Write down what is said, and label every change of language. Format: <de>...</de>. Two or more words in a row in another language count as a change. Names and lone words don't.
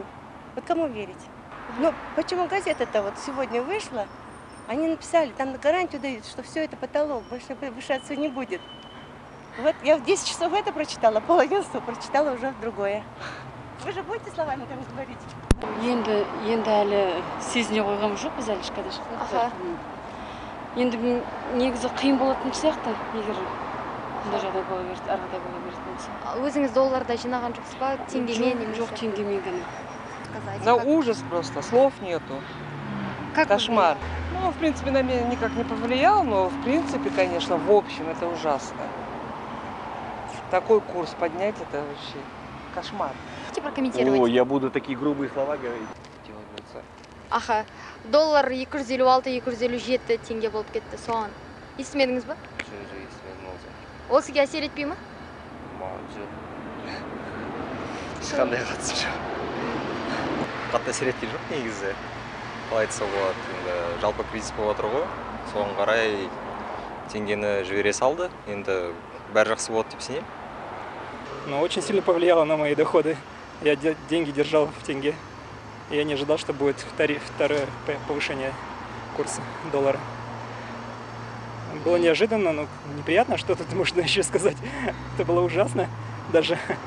<ru>Вот кому верить? Но почему газета-то вот сегодня вышла, они написали, там на гарантию дают, что все это потолок, больше повышаться не будет. Вот я в 10 часов это прочитала, пол 11 прочитала уже другое. Вы же будете словами там говорить?</ru> <kk>Енді әлі сезіне қойғам жоқ, біз әлі ешқайда шықпадық. Енді негізі қиын болатын сияқты, егер бұндай жағдай бола берді, арғыдай бола берді болса. Өзіңіз долларда жинаған жоқсыз ба? Теңгемен немесе? Жоқ, теңгемен ғана.</kk> <ru>Да ужас просто, слов нету. Кошмар. Ну, в принципе, на меня никак не повлиял, но в принципе, конечно, в общем, это ужасно. Такой курс поднять, это вообще кошмар. Можете прокомментировать? О, я буду такие грубые слова говорить. Аха.</ru> <kk>Доллар 256-257 теңге болып кетті соған. Естімедіңіз ба? Жоқ, естімедім ол zaman. Ол сізге әсер етпей ма? Жоқ. Ешқандай қатысы жоқ. Қатты әсер еткен жоқ негізі. Қалай айтса болады, енді жалпы кризис болып жатыр ғой. Соған қарай теңгені жібере салды. Енді бәрі жақсы болады деп сенемін.</kk> <ru>Но очень сильно повлияло на мои доходы. Я деньги держал в тенге. Я не ожидал, что будет второе повышение курса доллара. Было неожиданно, но неприятно, что тут можно еще сказать. Это было ужасно даже.</ru>